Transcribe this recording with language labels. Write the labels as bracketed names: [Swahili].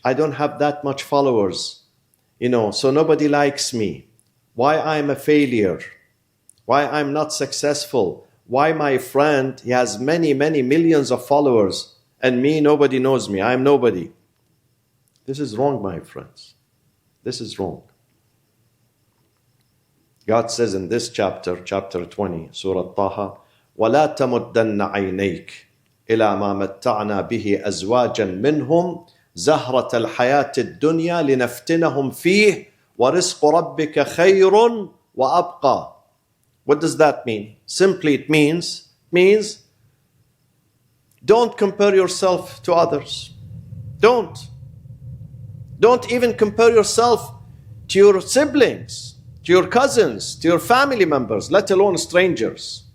[English] I don't have that much followers, so nobody likes me. Why I'm a failure? Why I'm not successful? Why my friend, he has many, many millions of followers, and me, nobody knows me. I'm nobody. This is wrong, my friends. This is wrong. [Arabic] God says in this chapter 20, Surah Taha, وَلَا تَمُدَّنَّ عَيْنَيْكَ إِلَى مَا مَتَّعْنَا بِهِ أَزْوَاجًا مِّنْهُمْ زَهْرَةَ الْحَيَاةِ الدُّنْيَا لِنَفْتِنَهُمْ فِيهِ وَرِزْقُ رَبِّكَ خَيْرٌ وَأَبْقَى. [English] What does that mean? Simply it means don't compare yourself to others. Don't even compare yourself to your siblings, to your cousins, to your family members, let alone strangers.